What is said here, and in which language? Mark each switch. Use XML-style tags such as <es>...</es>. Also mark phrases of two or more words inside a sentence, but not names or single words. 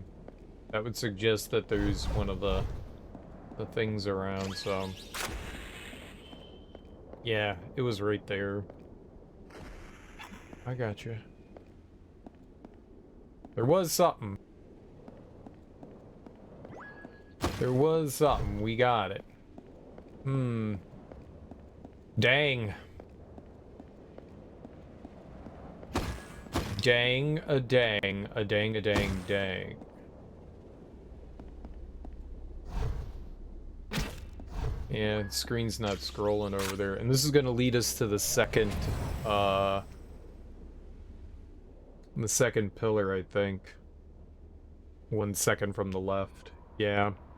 <en>That would suggest that there's one of the things around, so... Yeah, it was right there. I gotcha. There was something. There was something. We got it. Dang. Dang a dang. A dang a dang dang. Yeah, the screen's not scrolling over there. And this is gonna lead us to the second pillar, I think. 1 second from the left. Yeah.</en>